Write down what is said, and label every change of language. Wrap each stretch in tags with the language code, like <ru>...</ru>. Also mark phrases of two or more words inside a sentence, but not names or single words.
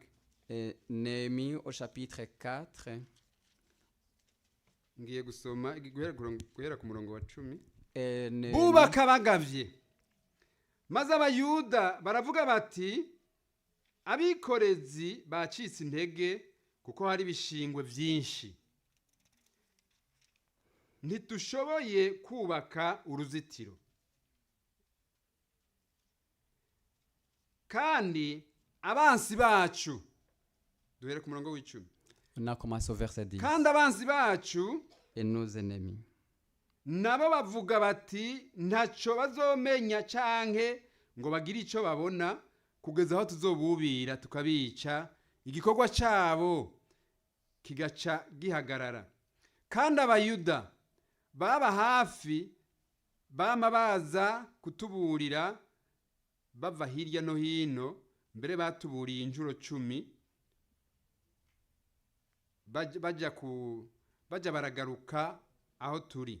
<fr>Et Néhémie au chapitre 4.</fr> <rn>Ngiye gusoma guhera ku murongo wa 10.</rn> <fr>Et Néhémie,</fr> <rn>Bubaka bagavye maze abayuda baravuga bati abikorezi bacitse intege kuko hari ibishingwe byinshi ntitushoboye kubaka uruzitiro kandi abansi bacu duhere ku murongo w'icumi</rn> <fr>on a commencé au verset 10.</fr> <rn>kandi abansi bacu</rn> <fr>Et nos ennemis</fr> <rn>nabo bavuga bati ntacyo bazomenya canke ngo bagire icyo babona kugeza aho tuzobubira tukabica igikorwa cyabo kigaca gihagarara. Kandi abayuda baba hafi bama baza kutuburira bava hirya no hino, mbere batuburiye inshuro 10 bajya baragaruka aho turi.</rn>